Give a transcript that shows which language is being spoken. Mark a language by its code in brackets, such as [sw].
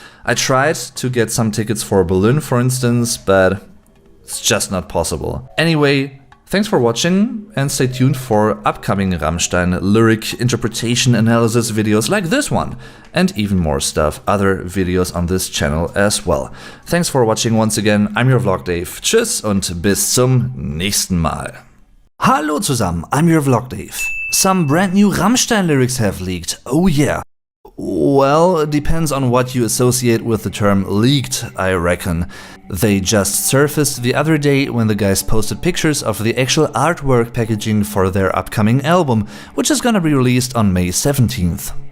[en] I tried to get some tickets for Berlin, for instance, but it's just not possible. Anyway, Thanks for watching and stay tuned for upcoming Rammstein lyric interpretation analysis videos like this one and even more stuff, other videos on this channel as well. Thanks for watching once again, I'm your Vlog Dave. [de] Tschüss und bis zum nächsten Mal. Hallo zusammen, [en] I'm your Vlog Dave. Some brand new Rammstein lyrics have leaked, oh yeah. Well, it depends on what you associate with the term leaked, I reckon. They just surfaced the other day when the guys posted pictures of the actual artwork packaging for their upcoming album, which is gonna be released on May 17th.